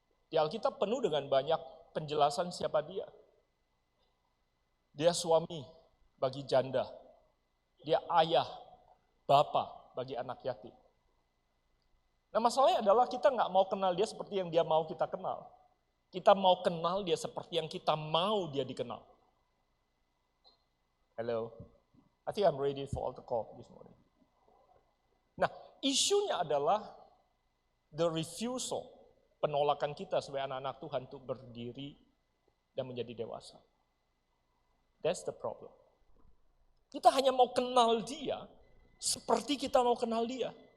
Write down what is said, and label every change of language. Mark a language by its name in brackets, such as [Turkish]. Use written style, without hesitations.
[Indonesian] Di Alkitab penuh dengan banyak penjelasan siapa dia. Dia suami bagi janda. Dia ayah, bapa bagi anak yatim. Nah masalahnya adalah kita nggak mau kenal dia seperti yang dia mau kita kenal. Kita mau kenal dia seperti yang kita mau dia dikenal. [English] Hello, I think I'm ready for altar call this morning. [Indonesian] Nah, isunya adalah [English] the refusal, [Indonesian] penolakan kita sebagai anak-anak Tuhan untuk berdiri dan menjadi dewasa. [English] That's the problem. [Indonesian] Kita hanya mau kenal dia seperti kita mau kenal dia.